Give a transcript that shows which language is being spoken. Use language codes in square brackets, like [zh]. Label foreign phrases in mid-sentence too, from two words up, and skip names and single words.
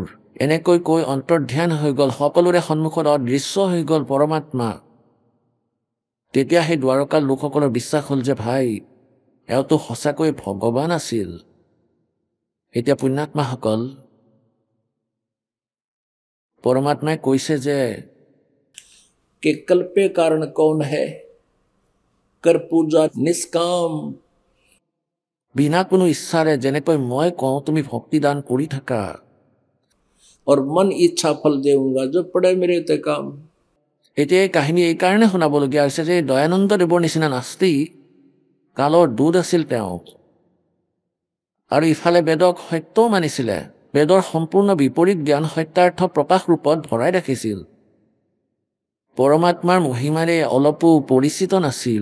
[as] এনেকৈ কৈ অন্তৰ্ধ্যান হৈ গ'ল, সকলোৰে সন্মুখত অদৃশ্য হৈ গ'ল পৰমাত্মা। তেতিয়া সেই দ্বাৰকাৰ লোকসকলৰ বিশ্বাস হ'ল যে ভাই এওঁতো সঁচাকৈ ভগৱান আছিল। এতিয়া পুণ্যাত্মাসকল, পৰমাত্মাই কৈছে যে [hi] कि कल्पे कारण कौन है, कर पूजा निष्काम। [as] বিনা কোনো ইচ্ছাৰে যেনেকৈ মই কওঁ তুমি ভক্তিদান কৰি থাকা, [hi] और मन इच्छा फल देऊंगा जो पड़े मेरे ते काम। [as] এতিয়া এই কাহিনী এইকাৰণে শুনাবলগীয়া হৈছে যে দয়ানন্দ দেৱৰ নিচিনা নাস্তিক কালৰ দূত আছিল তেওঁ। আৰু ইফালে বেদক সত্যও মানিছিলে, বেদৰ সম্পূৰ্ণ বিপৰীত জ্ঞান সত্যাৰ্থ প্ৰকাশ ৰূপত ভৰাই ৰাখিছিল। পৰমাত্মাৰ মহিমাৰে অলপো পৰিচিত নাছিল।